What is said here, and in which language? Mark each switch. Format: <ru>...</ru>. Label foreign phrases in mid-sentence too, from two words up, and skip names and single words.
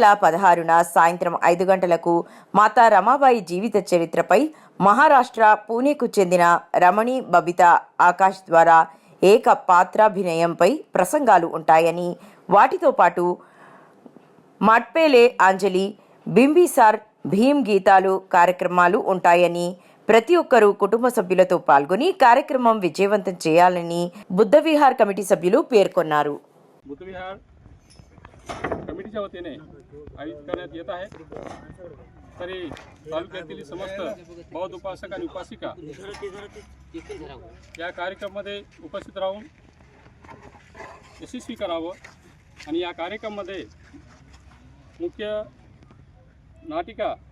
<te>16న సాయంత్రం 5 గంటలకు మాతా రమాబాయి జీవిత చరిత్రపై మహారాష్ట్ర పూణేకు చెందిన రమణి బబితా ఆకాష్ ద్వారా ఏక పాత్రాభినయంపై ప్రసంగాలు ఉంటాయని, వాటితో పాటు మట్పేలే అంజలి, బింబిసార్ భీమ్ గీతాలు కార్యక్రమాలు ఉంటాయని, ప్రతి ఒక్కరూ కుటుంబ సభ్యులతో పాల్గొని కార్యక్రమం విజయవంతం చేయాలని బుద్ధ విహార్ కమిటీ సభ్యులు పేర్కొన్నారు.</te> <mr>बुद्ध विहार कमिटीच्या वतीने आयोजित करण्यात येत आहे. तरी तालुक्यातील समस्त बौद्ध उपासक आणि उपासिका या कार्यक्रमामध्ये उपस्थित राहून यशस्वी करावं आणि या कार्यक्रमामध्ये मुख्य नाटिका</mr>